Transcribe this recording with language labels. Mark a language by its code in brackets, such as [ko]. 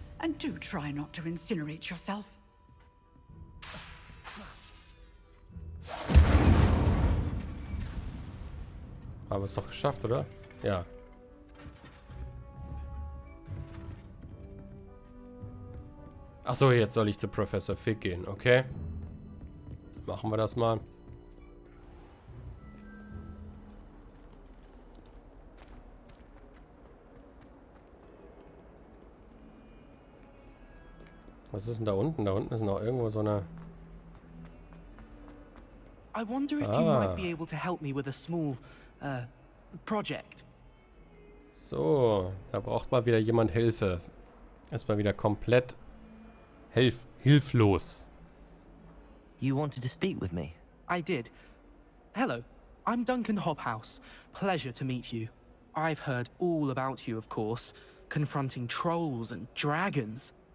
[en] And do try not to incinerate yourself. [de] Haben wir es doch geschafft, oder? Ja. Achso, jetzt soll ich zu Professor Fig gehen, okay? Machen wir das mal. Was ist denn da unten? Da unten ist noch irgendwo so eine... [en] I wonder if you might be able to help me with a small, project. [de] So, da braucht mal wieder jemand Hilfe. Erstmal wieder komplett hilflos. [en] You wanted to speak with me? I did. Hello, I'm Duncan Hobhouse. Pleasure to meet you. I've heard all about you, of course, confronting trolls and dragons.